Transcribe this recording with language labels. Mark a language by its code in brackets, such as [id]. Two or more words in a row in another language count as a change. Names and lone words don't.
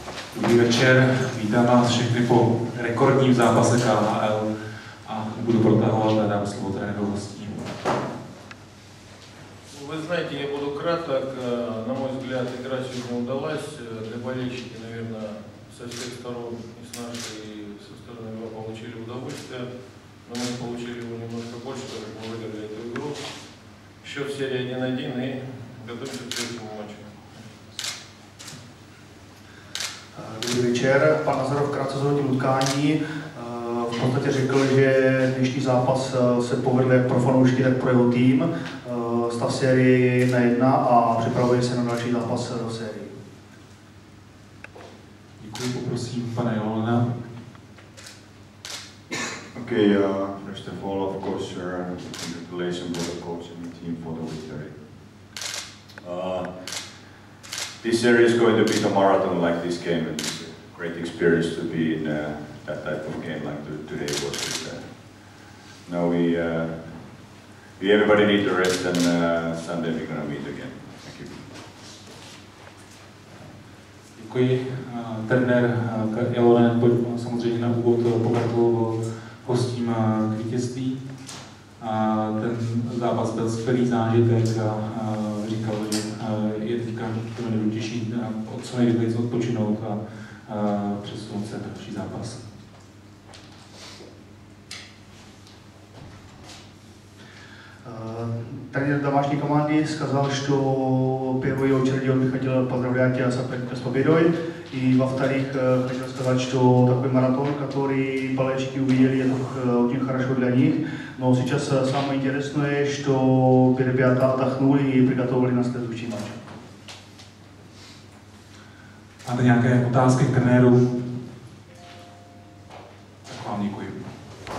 [cs] Dobrý večer, vítám vás všechny po rekordním zápase KHL a budu protahovat a dám slovo trenéru hostí. [ru] Вы знаете, я буду краток. На мой взгляд, игра сегодня удалась. Для болельщики, наверное, со всех сторон, и с нашей, и со стороны его получили удовольствие. Но мы получили его немножко больше, так как мы выиграли эту игру. Счет в серии 1-1 и готовимся к следующему матчу. [cs] Dobrý večer, pan Nazarov krátce zhodnotím utkání. V podstatě řekl, že dnešní zápas se povedl jak pro fanoušky, tak pro jeho tým. Stav série 1-1 a připravuje se na další zápas v sérii. Děkuji, poprosím pana Jelona. [en] Okay, first of all, of course, congratulations to the coach and the team for the victory. This series is going to be the marathon like this game, and it's a great experience to be in that type of game like today was. Now we everybody need to rest, and Sunday we're going to meet again. Thank you. [cs] Děkuji. Trenér Jelonen samozřejmě na úvod pogratuloval hostím k vítězství. Ten zápas byl skvělý zážitek a říkal, že je teďka to nejdůležitější co nejrychleji odpočinout a přesunout se na další zápas. [ru] Тренер домашней команды сказал, что в первую очередь он бы хотел поздравлять соперника с победой. И во-вторых, хотел сказать, что такой маратон, который болельщики увидели, это очень хорошо для них. Но сейчас самое интересное, что ребята отдохнули и приготовили на следующий матч. [cs] Máte nějaké otázky k trenéru? Tak vám děkuji.